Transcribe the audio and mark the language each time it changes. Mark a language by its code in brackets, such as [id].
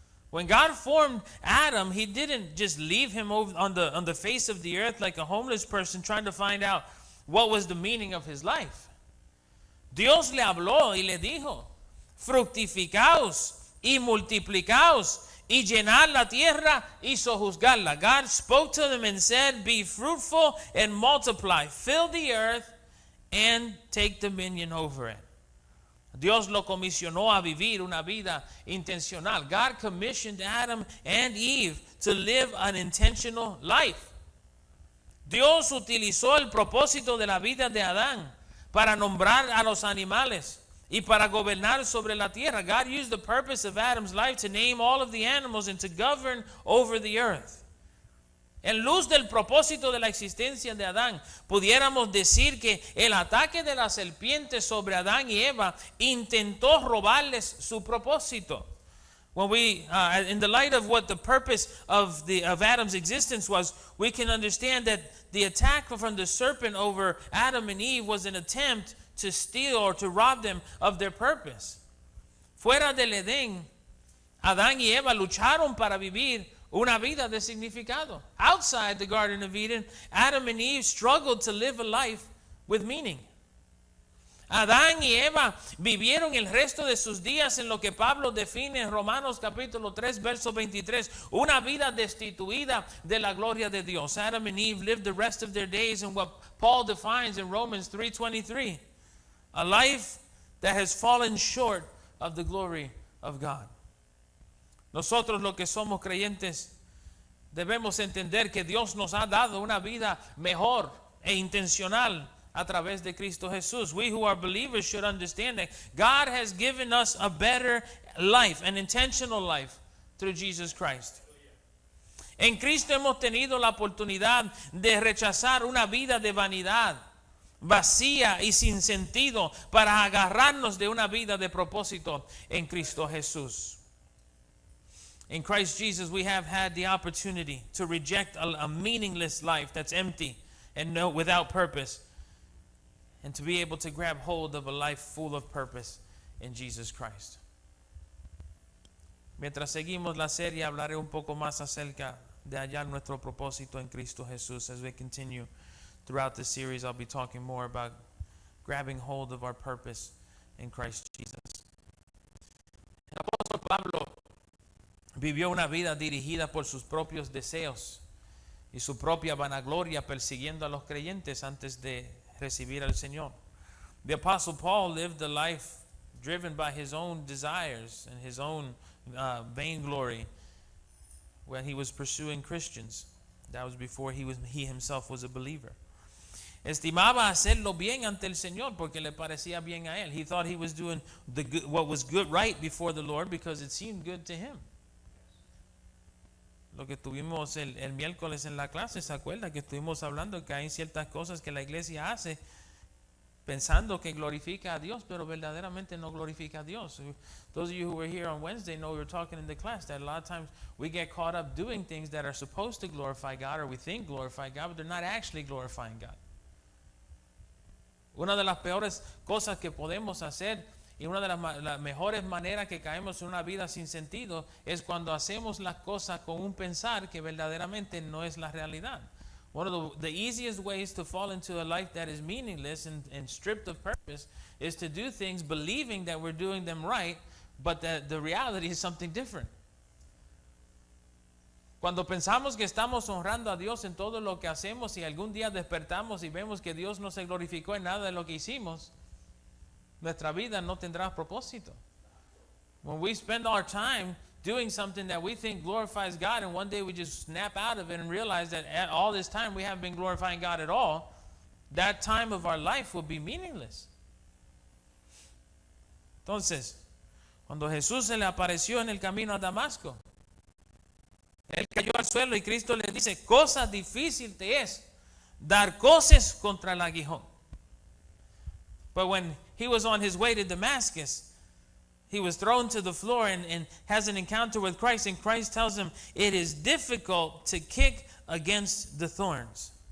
[en] When God formed Adam, he didn't just leave him over on the face of the earth like a homeless person trying to find out what was the meaning of his life. [es] Dios le habló y le dijo, fructificaos y multiplicaos y llenad la tierra y sojuzgarla. [en] God spoke to them and said, be fruitful and multiply. Fill the earth and take dominion over it. [es] Dios lo comisionó a vivir una vida intencional. [en] God commissioned Adam and Eve to live an intentional life. [es] Dios utilizó el propósito de la vida de Adán para nombrar a los animales y para gobernar sobre la tierra. [en] God used the purpose of Adam's life to name all of the animals and to govern over the earth. [es] En luz del propósito de la existencia de Adán, pudiéramos decir que el ataque de la serpiente sobre Adán y Eva intentó robarles su propósito. [en] When we, in the light of what the purpose of Adam's existence was, we can understand that the attack from the serpent over Adam and Eve was an attempt to steal or to rob them of their purpose. [es] Fuera del Edén, Adán y Eva lucharon para vivir una vida de significado. [en] Outside the Garden of Eden, Adam and Eve struggled to live a life with meaning. [es] Adán y Eva vivieron el resto de sus días en lo que Pablo define en Romanos capítulo 3, verso 23, una vida destituida de la gloria de Dios. [en] Adam and Eve lived the rest of their days in what Paul defines in Romans 3:23, a life that has fallen short of the glory of God. [es] Nosotros los que somos creyentes debemos entender que Dios nos ha dado una vida mejor e intencional a través de Cristo Jesús. [en] We who are believers should understand that God has given us a better life, an intentional life through Jesus Christ. [es] En Cristo hemos tenido la oportunidad de rechazar una vida de vanidad, vacía y sin sentido, para agarrarnos de una vida de propósito en Cristo Jesús. [en] In Christ Jesus, we have had the opportunity to reject a meaningless life that's empty and without purpose, and to be able to grab hold of a life full of purpose in Jesus Christ. [es] Mientras seguimos la serie, hablaré un poco más acerca de hallar nuestro propósito en Cristo Jesús. [en] As we continue throughout this series, I'll be talking more about grabbing hold of our purpose in Christ Jesus. [es] El apóstol Pablo vivió una vida dirigida por sus propios deseos y su propia vanagloria, persiguiendo a los creyentes antes de recibir al Señor. [en] The Apostle Paul lived a life driven by his own desires and his own vainglory when he was pursuing Christians. That was before he himself was a believer. [es] Estimaba hacerlo bien ante el Señor porque le parecía bien a él. [en] He thought he was doing what was good, right before the Lord, because it seemed good to him. [es] Lo que tuvimos el miércoles en la clase, ¿se acuerda? Que estuvimos hablando que hay ciertas cosas que la iglesia hace pensando que glorifica a Dios, pero verdaderamente no glorifica a Dios. [en] Those of you who were here on Wednesday know we were talking in the class that a lot of times we get caught up doing things that are supposed to glorify God, or we think glorify God, but they're not actually glorifying God. [es] Una de las peores cosas que podemos hacer y una de las mejores maneras que caemos en una vida sin sentido es cuando hacemos las cosas con un pensar que verdaderamente no es la realidad. [en] One of the easiest ways to fall into a life that is meaningless and stripped of purpose is to do things believing that we're doing them right, but that the reality is something different. [es] Cuando pensamos que estamos honrando a Dios en todo lo que hacemos y algún día despertamos y vemos que Dios no se glorificó en nada de lo que hicimos, nuestra vida no tendrá propósito. [en] When we spend our time doing something that we think glorifies God and one day we just snap out of it and realize that at all this time we haven't been glorifying God at all, that time of our life will be meaningless. [es] Entonces, cuando Jesús se le apareció en el camino a Damasco, él cayó al suelo y Cristo le dice, cosa difícil te es dar coces contra el aguijón. [en] But when he was on his way to Damascus, he was thrown to the floor and has an encounter with Christ, and Christ tells him, it is difficult to kick against the thorns.